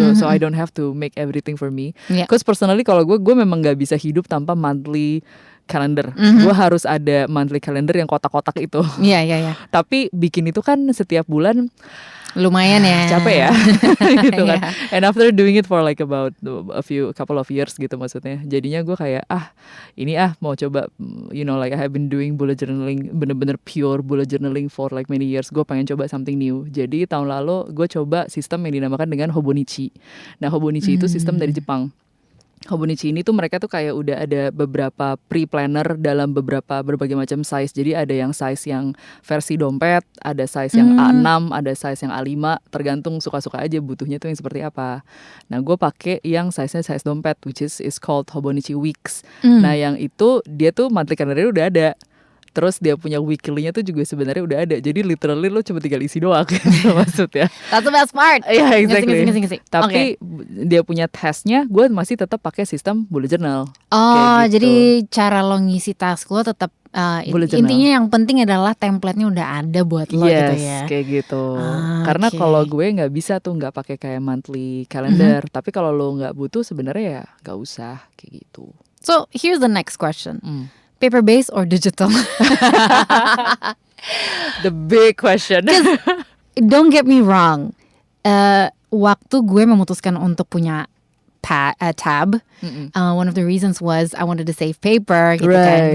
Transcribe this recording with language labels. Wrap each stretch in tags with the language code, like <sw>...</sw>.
<en>So I don't have to make everything for me. Cause personally</en> <id>kalau gue memang gak bisa hidup tanpa monthly calendar. Gue harus ada monthly calendar yang kotak-kotak itu. Iya. Tapi bikin itu kan setiap bulan lumayan ya, capek ya gitu kan.</id> <en>And after doing it for like about couple of years gitu maksudnya,</en> <id>jadinya gue kayak ini mau coba,</id> <en>like I have been doing bullet journaling, bener-bener pure bullet journaling for like many years.</en> <id>Gue pengen coba</id> <en>something new.</en> <id>Jadi tahun lalu gue coba sistem yang dinamakan dengan Hobonichi. Nah Hobonichi itu sistem dari Jepang. Hobonichi ini tuh mereka tuh kayak udah ada beberapa pre-planner dalam berbagai macam size. Jadi ada yang size yang versi dompet, ada size yang A6, ada size yang A5, tergantung suka-suka aja butuhnya tuh yang seperti apa. Nah gue pakai yang size-nya size dompet,</id> <en>which is called Hobonichi Weeks.</en> <id>Nah yang itu dia tuh monthly calendar udah ada. Terus dia punya weekly-nya tuh juga sebenarnya udah ada. Jadi literally lo cuma tinggal isi doang gitu maksudnya.</id> <en>That's the best part. Yeah, exactly.</en> <id>Ngisi. Tapi dia punya testnya, gue masih tetap pakai sistem bullet journal. Oh, gitu. Jadi cara lo ngisi task lo tetap intinya yang penting adalah template-nya udah ada buat lo gitu ya. Yes, kayak gitu. Karena kalau gue nggak bisa tuh nggak pakai kayak monthly calendar. Tapi kalau lo nggak butuh sebenarnya ya nggak usah kayak gitu.</id> <en>So here's the next question. Paper based or digital? The big question. Don't get me wrong.</en> <id>Waktu gue memutuskan untuk punya tab,</id> <en>one of the reasons was I wanted to save paper gitu kan.</en>